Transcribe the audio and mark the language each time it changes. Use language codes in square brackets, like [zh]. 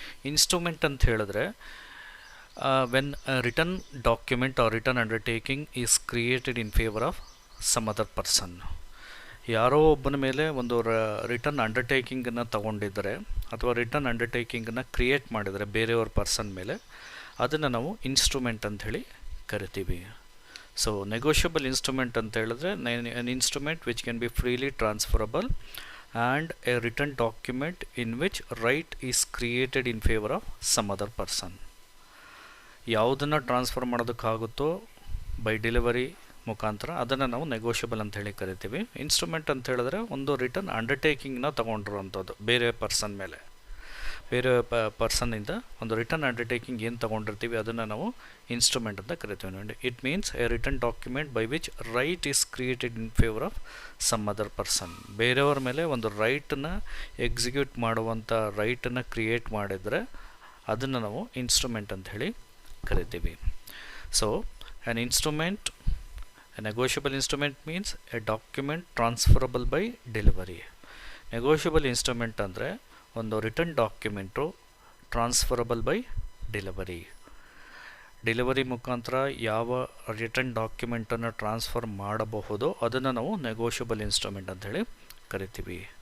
[en] instrument [kn] ಅಂತ ಹೇಳಿದ್ರೆ [en] When written document or written undertaking is created in favour of some other person. [kn] ಯಾರೋ ಒಬ್ಬನ ಮೇಲೆ ಒಂದು ರಿಟರ್ನ್ ಅಂಡರ್ಟೇಕಿಂಗನ್ನು ತಗೊಂಡಿದ್ದರೆ ಅಥವಾ ರಿಟರ್ನ್ ಅಂಡರ್ಟೇಕಿಂಗನ್ನು ಕ್ರಿಯೇಟ್ ಮಾಡಿದರೆ ಬೇರೆಯವ್ರ ಪರ್ಸನ್ ಮೇಲೆ, ಅದನ್ನು ನಾವು ಇನ್ಸ್ಟ್ರೂಮೆಂಟ್ ಅಂಥೇಳಿ ಕರಿತೀವಿ. [en] so negotiable instrument [kn] ಅಂತ ಹೇಳಿದ್ರೆ [en] an instrument which can be freely transferable and a written document in which right is created in favor of some other person. [kn] ಯಾವುದನ್ನು ಟ್ರಾನ್ಸ್ಫರ್ ಮಾಡೋದಕ್ಕಾಗುತ್ತೋ [en] by delivery [kn] ಮುಖಾಂತರ ಅದನ್ನು ನಾವು ನೆಗೋಷಿಯಬಲ್ ಅಂತ ಹೇಳಿ ಕರಿತೀವಿ. ಇನ್ಸ್ಟ್ರೂಮೆಂಟ್ ಅಂತ ಹೇಳಿದ್ರೆ ಒಂದು ರಿಟರ್ನ್ ಅಂಡರ್ಟೇಕಿಂಗ್ನ ತೊಗೊಂಡಿರೋವಂಥದ್ದು ಬೇರೆ ಪರ್ಸನ್ ಮೇಲೆ, ಬೇರೆ ಪರ್ಸನ್ನಿಂದ ಒಂದು ರಿಟರ್ನ್ ಅಂಡರ್ಟೇಕಿಂಗ್ ಏನು ತೊಗೊಂಡಿರ್ತೀವಿ ಅದನ್ನು ನಾವು ಇನ್ಸ್ಟ್ರೂಮೆಂಟ್ ಅಂತ ಕರಿತೀವಿ. ನೋಡಿ, [en] It means a written document by which right is created in favour of some other person. [kn] ಬೇರೆಯವ್ರ ಮೇಲೆ ಒಂದು ರೈಟನ್ನು ಎಕ್ಸಿಕ್ಯೂಟ್ ಮಾಡುವಂಥ ರೈಟನ್ನು ಕ್ರಿಯೇಟ್ ಮಾಡಿದರೆ ಅದನ್ನು ನಾವು ಇನ್ಸ್ಟ್ರೂಮೆಂಟ್ ಅಂತ ಹೇಳಿ ಕರಿತೀವಿ. [en] So an instrument, a negotiable instrument means a document transferable by delivery. [kn] Negotiable instrument ಅಂದರೆ ಒಂದು return document [en] Transferable by delivery. [kn] Delivery ಮುಖಾಂತರ ಯಾವ ರಿಟರ್ನ್ ಡಾಕ್ಯುಮೆಂಟನ್ನು ಟ್ರಾನ್ಸ್ಫರ್ ಮಾಡಬಹುದೋ ಅದನ್ನು ನಾವು ನೆಗೋಷಿಯಬಲ್ ಇನ್ಸ್ಟ್ರೂಮೆಂಟ್ ಅಂಥೇಳಿ ಕರಿತೀವಿ.